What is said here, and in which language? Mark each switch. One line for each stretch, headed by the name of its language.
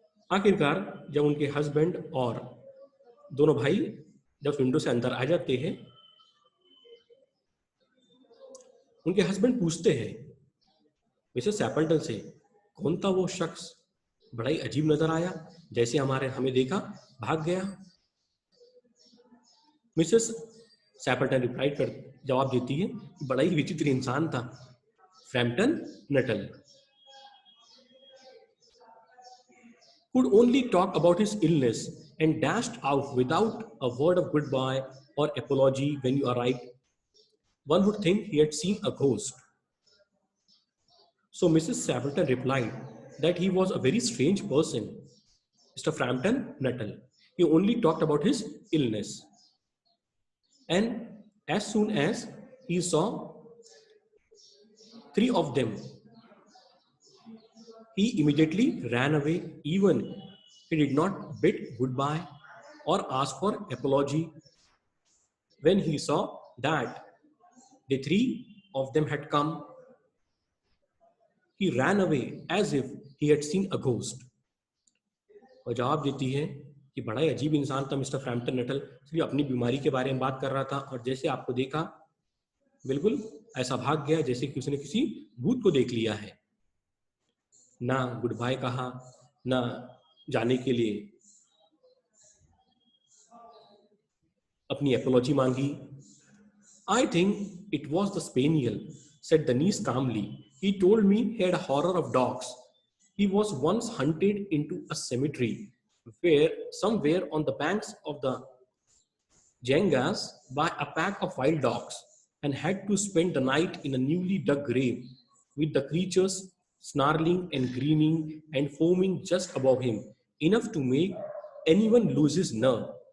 Hindi: आखिरकार जब उनके हस्बैंड और दोनों भाई जब विंडो से अंदर आ जाते हैं, उनके हस्बैंड पूछते हैं मिसेस एपल्टन से, कौन था वो शख्स, बड़ा ही अजीब नजर आया, जैसे हमें देखा भाग गया। मिसेस सैपल्टन रिप्लाई कर जवाब देती है, बड़ा ही विचित्र इंसान था Frampton Nuttall.
English: Could only talk about his illness and dashed out without a word of goodbye or apology when you arrived. One would think he had seen a ghost. So Mrs. Sappleton replied that he was a very strange person, Mr. Frampton Nuttall. He only talked about his illness. And as soon as he saw three of them, he immediately ran away. Even he did not bid goodbye or ask for apology. When he saw that the three of them had come, he ran away as if he had seen a ghost.
Hindi: और जवाब देती है कि बड़ा ही अजीब इंसान था mister Frampton Nuttall, सिर्फ अपनी बीमारी के बारे में बात कर रहा था और जैसे आपको देखा बिल्कुल ऐसा भाग गया जैसे कि उसने किसी भूत को देख लिया है। ना गुड बाय कहा, ना जाने के लिए अपनी एपोलॉजी मांगी।
English: I think it was the spaniel, said the niece calmly. He told me he had a horror of dogs. He was once hunted into a cemetery where somewhere on the banks of the Ganges by a pack of wild dogs and had to spend the night in a newly dug grave with the creatures snarling and grinning and foaming just above him, enough to make anyone lose his nerve.